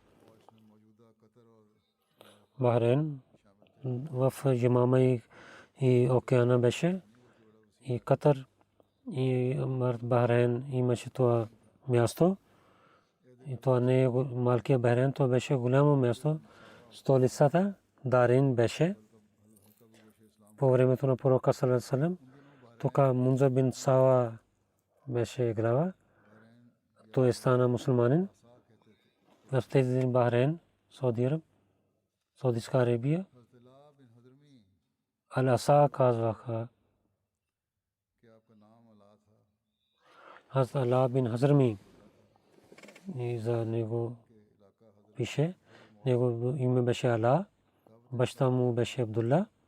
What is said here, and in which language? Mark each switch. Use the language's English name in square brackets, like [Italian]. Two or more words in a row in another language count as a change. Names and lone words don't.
[Bulgarian] Бахрейн в Ямама и океана беше, и Катар и Бахрейн имаше това място. И това не е малкия Бахрейн, това беше голямо място. Столицата Дарин беше по времето на пророка [Arabic] صلى الله عليه وسلم. [Bulgarian] Тук Мунзир бин Сава беше глава. Той стана мусулманин. В тези дни Бахрейн, Саудитска Арабия, Ал-Аса казваха. Хазрат Ала бин Хазрми, и за него пише, него име беше Ала, баща му беше Абдулла.